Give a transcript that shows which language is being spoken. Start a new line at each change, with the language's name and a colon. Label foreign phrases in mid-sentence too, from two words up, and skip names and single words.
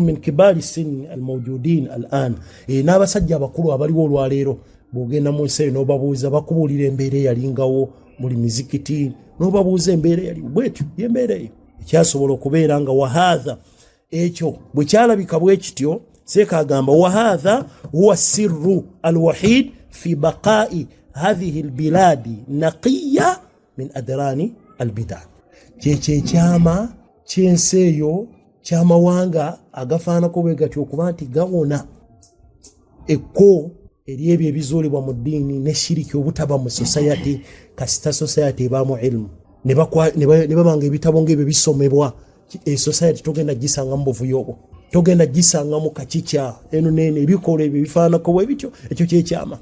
Arabic: من كبار السن الموجودين الآن
Ganda: n'abasajja abakulu abaliwo olwaleero bwogenda mu nsi eyo n'obabuuza bakubuulira embeera eyalingawo buli mizikiti n'obabuuza embeera eyali bwetyo yembeera eyo ekyasobola okubeera nga wahadha ekyo bwe kyalabika bwe kityo seeka agamba
Arabic: وهذا هو السر الوحيد في بقاء هذه البلاد نقية من أدران البدع
Ganda: kyama kyensi eyo kyamawanga agafaanako bwe gatyo okuba nti gawona ekko eri ebyo ebizuulibwa mu ddiini ne shiriki obutaba mu society kasita society ebaamu ilmu ne babanga ebitabo ng'ebyo bisomebwa society togenda gisanga mu buvuyo obwo togenda gisanga mu kakikya eno nene ebikola ebyo bifaanako bwe bityo ekyo kyekyama.